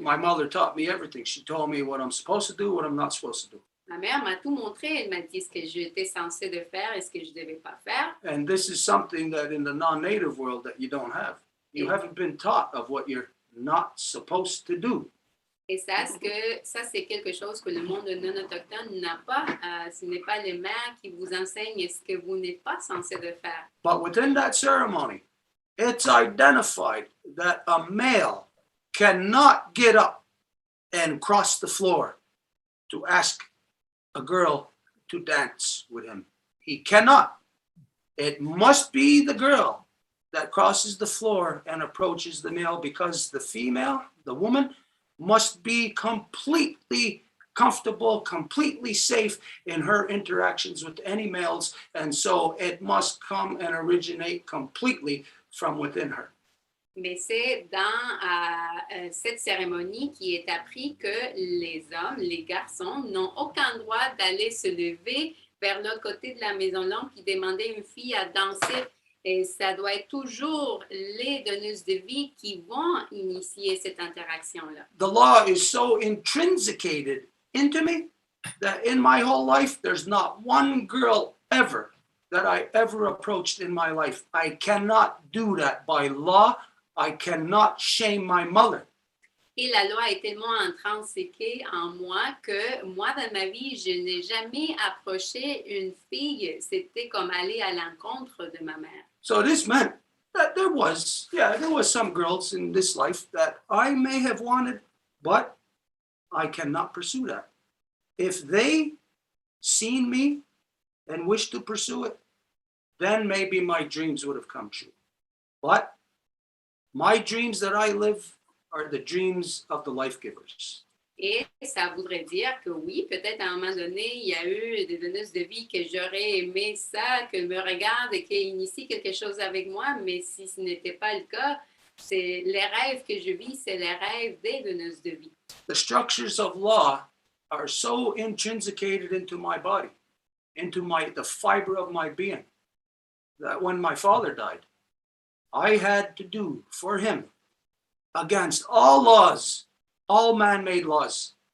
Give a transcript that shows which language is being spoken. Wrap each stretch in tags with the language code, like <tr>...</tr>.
<en>My mother taught me everything. She told me what I'm supposed to do, what I'm not supposed to do.</en> <fr>Ma mère m'a tout montré. Elle m'a dit ce que j'étais censée de faire et ce que je ne devais pas faire.</fr> <en>And this is something that in the non-native world that you don't have. You haven't been taught of what you're not supposed to do.</en> <fr>Et ça, c'est quelque chose que le monde non autochtone n'a pas. Ce n'est pas les mères qui vous enseignent ce que vous n'êtes pas censé de faire.</fr> <en>But within that ceremony, it's identified that a male cannot get up and cross the floor to ask a girl to dance with him. He cannot. It must be the girl that crosses the floor and approaches the male, because the female, the woman, must be completely comfortable, completely safe in her interactions with any males, and so it must come and originate completely from within her.</en> <fr>Mais c'est dans cette cérémonie qui est appris que les hommes, les garçons, n'ont aucun droit d'aller se lever vers l'autre côté de la Maison Longue et demander à une fille à danser. Et ça doit être toujours les donneuses de vie qui vont initier cette interaction-là.</fr> <en>The law is so intrinsicated into me that in my whole life, there's not one girl ever that I ever approached in my life. I cannot do that by law. I cannot shame my mother.</en> <fr>Et la loi est tellement intrinsèque en moi que moi, dans ma vie, je n'ai jamais approché une fille. C'était comme aller à l'encontre de ma mère.</fr> <en>So this meant that there was some girls in this life that I may have wanted, but I cannot pursue that. If they seen me and wished to pursue it, then maybe my dreams would have come true. But my dreams that I live are the dreams of the life givers.</en> <fr>Et ça voudrait dire que oui, peut-être à un moment donné, il y a eu des donneuses de vie que j'aurais aimé ça, qu'elles me regardent et qu'elles initient quelque chose avec moi, mais si ce n'était pas le cas, c'est les rêves que je vis, c'est les rêves des donneuses de vie.</fr> <en>The structures of law are so intrinsicated into my body, into the fiber of my being, that when my father died, I had to do for him, against all laws, all man-made laws.</en>